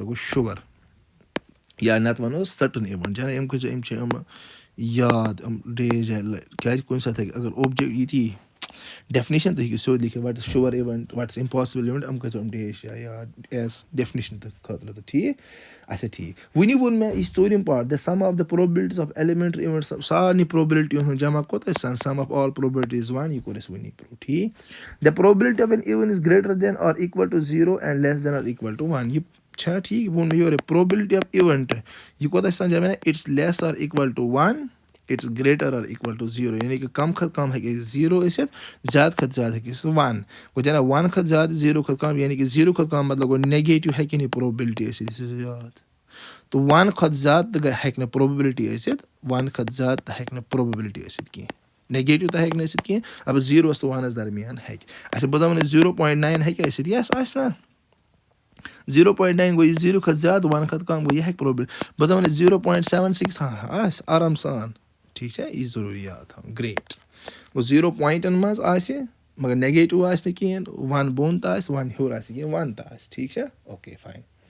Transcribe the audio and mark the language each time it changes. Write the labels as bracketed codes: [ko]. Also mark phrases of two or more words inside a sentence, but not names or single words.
[ks] گوٚو شُگر یا نَتہٕ وَنو [en] certain event [ks] جانا یِم کۭژاہ یِم چھِ یِم یاد یِم ڈے جاے کیٛازِ کُنہِ ساتہٕ ہیٚکہِ اگر اوبجیکٹ یِتی ڈیفنِشن تہِ ہیٚکِو سیوٚد لیکھِتھ [en] what is sure event what is impossible event [ks] یِم کۭژاہ یِم ڈے چھِ یاد [en] as definition [ks] تہٕ خٲطرٕ تہٕ ٹھیٖک اچھا ٹھیٖک وُنہِ ووٚن مےٚ یہِ چھِ ژوٗرِم پاٹ [en] the sum of the probabilities of elementary [ks] اِوینٹس سارنٕے پرٛوبلٹی ہُنٛد جمع کوٗتاہ چھِ آسان [en] sum of all probabilities [ks] 1 یہِ کوٚر اَسہِ وُنی پرٛوٗو ٹھیٖک [en] the probability of an event is greater than or equal to 0 and less than or equal to 1 [ks] یہِ چھا ٹھیٖک ووٚن مےٚ یورے [en] probability of event [ks] یہِ کوٗتاہ چھِ آسان جمع [en] it's less or equal to 1 it's greater or equal to 0 [ks] یعنی کہِ کم کھۄتہٕ کم ہیٚکہِ 0 ٲسِتھ زیادٕ کھۄتہٕ زیادٕ ہیٚکہِ ٲسِتھ 1 گوٚو جانا 1 کھۄتہٕ زیادٕ 0 کھۄتہٕ کم یعنی کہِ 0 کھۄتہٕ کم مطلب گوٚو نیگیٹِو ہیٚکہِ نہٕ یہِ پرٛوبلٹی ٲسِتھ یہِ تھٲیزیو یاد تہٕ 1 کھۄتہٕ زیادٕ تہِ ہیٚکہِ نہٕ پرٛوبلٹی ٲسِتھ 1 کھۄتہٕ زیادٕ تہِ ہیٚکہِ نہٕ پرٛوبلٹی ٲسِتھ کینٛہہ نیگیٹِو تہِ ہیٚکہِ نہٕ ٲسِتھ کینٛہہ اَلبتہٕ 0 تہٕ 1 درمیان ہیٚکہِ اچھا بہٕ دَپہٕ وۄنۍ 0.9 ہیٚکہِ ٲسِتھ یَس آسہِ نا 0.9 گوٚو یہِ 0 کھۄتہٕ زیادٕ 1 کھۄتہٕ کم گوٚو یہِ ہیٚکہِ پرٛوبلم بہٕ دَپہٕ وۄنۍ 0.76 آسہِ آرام سان ٹھیٖک چھا یہِ چھِ ضروٗری یاد تھاوُن گریٹ گوٚو 0 پویِنٹن منٛز آسہِ مگر نیگیٹِو آسہِ نہٕ کِہینۍ 1 بۄن تہِ آسہِ 1 ہیوٚر آسہِ کینٛہہ 1 تہِ آسہِ ٹھیٖک چھا اوکے فاین